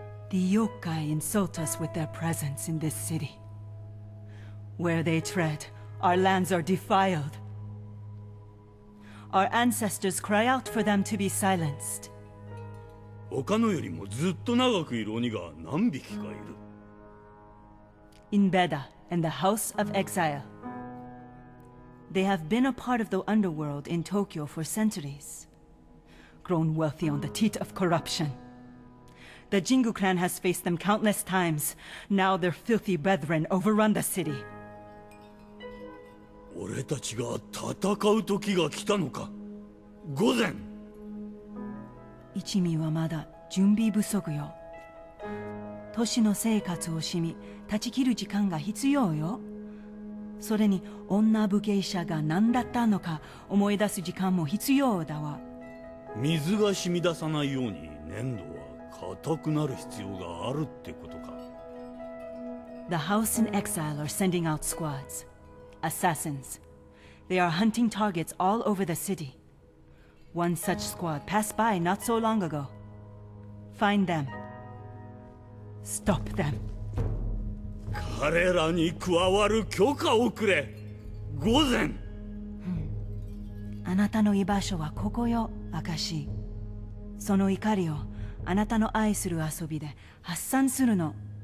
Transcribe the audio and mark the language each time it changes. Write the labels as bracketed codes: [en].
[en] The yokai insult us with their presence in this city. Where they tread, our lands are defiled. Our ancestors cry out for them to be silenced. [ja] 他のよりもずっと長くいる鬼が何匹かいる。 [en] in Beda and the House of Exile. They have been a part of the underworld in Tokyo for centuries, grown wealthy on the teat of corruption. The Jingu clan has faced them countless times. Now their filthy brethren overrun the city. [ja] 俺たちが戦う時が来たのか。御前。一味はまだ準備不足よ。都市の生活をしみ、断ち切る時間が必要よ。それに女武芸者が何だったのか思い出す時間も必要だわ。水が染み出さないように粘土は硬くなる必要があるってことか。 [en] The House in Exile are sending out squads. Assassins. They are hunting targets all over the city. One such squad passed by not so long ago. Find them. Stop them. [ja] 彼らに加わる許可をくれ。御前。あなたの居場所はここよ、証。その怒りをあなたの愛する遊びで発散するの。